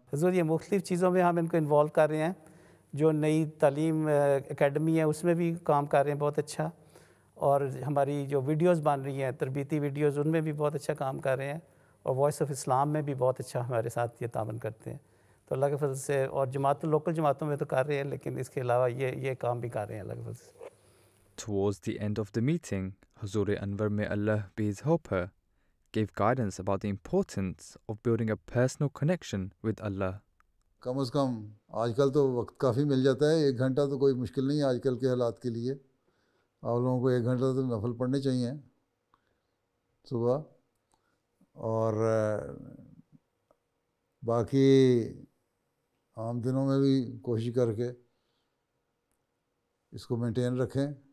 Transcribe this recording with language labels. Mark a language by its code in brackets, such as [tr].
[ur] حضور یہ مختلف چیزوں میں ہم ان کو انوالو کر رہے ہیں. جو نئی تعلیم اکیڈمی ہے اس میں بھی کام کر رہے ہیں بہت اچھا، اور ہماری جو ویڈیوز بن رہی ہیں تربیتی ویڈیوز ان میں بھی بہت اچھا کام کر رہے ہیں، اور وائس آف اسلام میں بھی بہت اچھا ہمارے ساتھ یہ تعاون کرتے ہیں. تو اللہ کے فضل سے، اور لوکل جماعتوں میں تو کر رہے ہیں لیکن اس کے علاوہ یہ کام بھی کر رہے ہیں اللہ کے فضل سے. [en] Towards the end of the meeting, Hazur Anwar, may Allah be his helper, gave guidance about the importance of building a personal connection with Allah. [ur] کم از کم آج کل تو وقت کافی مل جاتا ہے, 1 گھنٹہ تو کوئی مشکل نہیں ہے آج کل کے حالات کے لیے. آپ لوگوں کو 1 گھنٹہ تو نفل پڑھنے چاہیے صبح. اور باقی عام دنوں میں بھی کوشش کر کے اس کو مینٹین رکھیں.